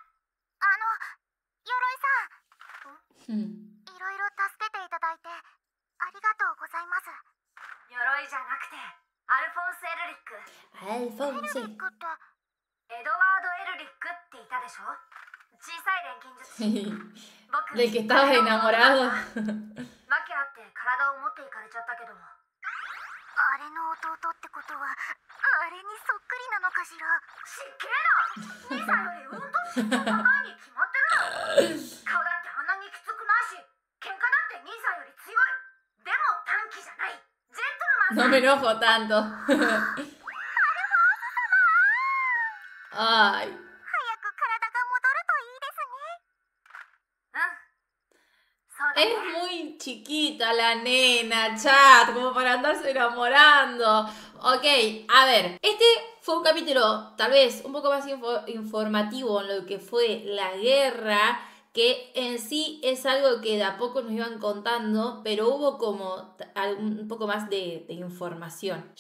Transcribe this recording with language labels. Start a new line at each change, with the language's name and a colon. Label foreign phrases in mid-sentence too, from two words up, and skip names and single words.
Japanese: 鎧さん。いろいろ助けていただいてありがとうございます。鎧じゃなくてアルフォンス・エルリック。エルリックってエドワード・エルリックっていたでしょ。小さい錬金術師。僕
Spanish: で que estabas enamorado.
Japanese: 訳あって体を持っていかれちゃったけど、あれの弟ってことはあれにそっくりなのかしら。しっけえな。兄さんよりうんと身長高いに決まってる。顔だってあんなにきつくないし、喧嘩だって兄さんより強い。でも短気じゃない。ジェントルマン。
Spanish: No me enojo tanto. Ay.
Japanese: 早く体が戻るといいですね。
Spanish: Es muy chiquita la nena, chat, como para andarse enamorando. Ok, a ver, este fue un capítulo tal vez un poco más informativo en lo que fue la guerra, que en sí es algo que de a poco nos iban contando, pero hubo como un poco más de información.